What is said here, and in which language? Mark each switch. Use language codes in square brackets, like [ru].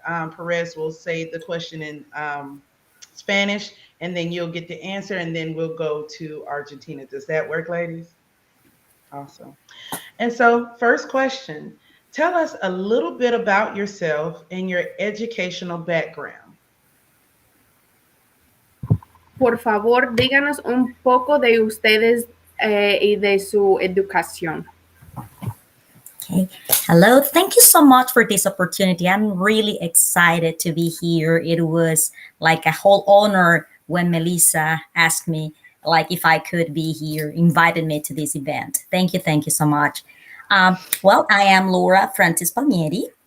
[en] Perez will say the question in Spanish, and then you'll get the answer, and then we'll go to Argentina. Does that work, ladies? Awesome. And so first question, tell us a little bit about yourself and your educational background. [es] Por favor, díganos un poco de ustedes y de su educación. [en] Okay. Hello. Thank you so much for this opportunity. I'm really excited to be here. It was like a whole honor when Melissa asked me like if I could be here, invited me to this event. Thank you so much. Well, I am Laura Frantzis Palmieri.